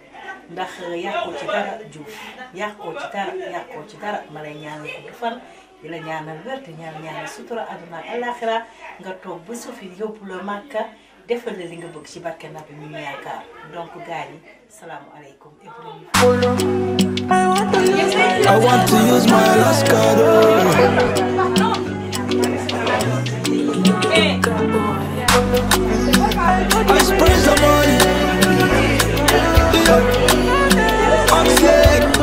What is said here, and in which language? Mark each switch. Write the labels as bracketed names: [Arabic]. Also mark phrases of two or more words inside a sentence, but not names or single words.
[Wolof] ndax yàqoo ci dara Diouf yàqoo ci dara ma lay ñaanal gudd fan di la ñaanal wér te ñaanal sutura àdduna ak àllaaxira nga toog ba Sophie yóbbu la Màkka defal la li nga bëgg ci barke Nabi mi ñu yaakaar donc gars yi salaamualeykum. [English] I want to use my last card. I spend some money. I'm sick.